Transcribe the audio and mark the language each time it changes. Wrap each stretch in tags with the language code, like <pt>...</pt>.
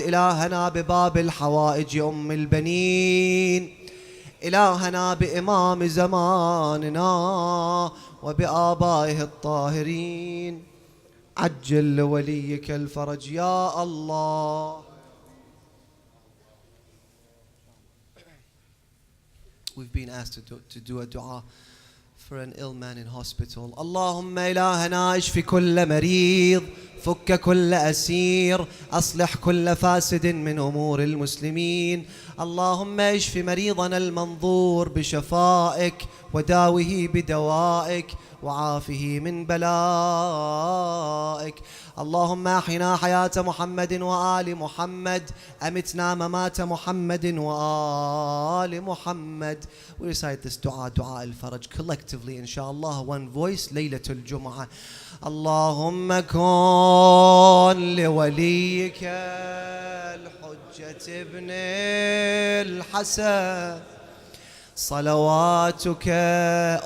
<ar>إلهنا بباب الحوائج البنين، إلهنا بإمام زماننا وبآبائه الطاهرين، عجل لوليك الفرج يا الله.</ar> <en>We've been asked to do a dua for an ill man in hospital.</en> <ar>اللهم إلهنا اشف كل مريض، فك كل أسير، أصلح كل فاسد من أمور المسلمين. اللهم اشف مريضنا المنظور بشفائك، وداوه بدوائك، وعافه من بلائك. اللهم أحينا حياة محمد وآل محمد، أمتنا ممات محمد وآل محمد.</ar> <en>We recite this dua, dua al-Faraj, collectively inshallah, one voice,</en> <ar>ليلة الجمعة. اللهم كن لوليك الحجة ابن الحسن صلواتك.</ar>